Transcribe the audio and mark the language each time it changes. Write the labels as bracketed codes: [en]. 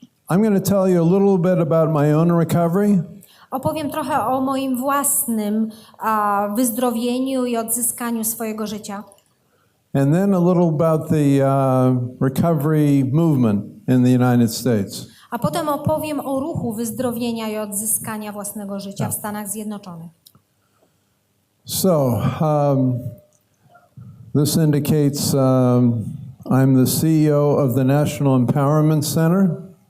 [en] I'm going to tell you a little bit about my own recovery. [pl] Opowiem trochę o moim własnym wyzdrowieniu i odzyskaniu swojego życia. [en] And then a little about the recovery movement in the United States. [pl] A potem opowiem o ruchu wyzdrowienia i odzyskania własnego życia w Stanach Zjednoczonych. [en] So, this indicates I'm the CEO of the National Empowerment Center.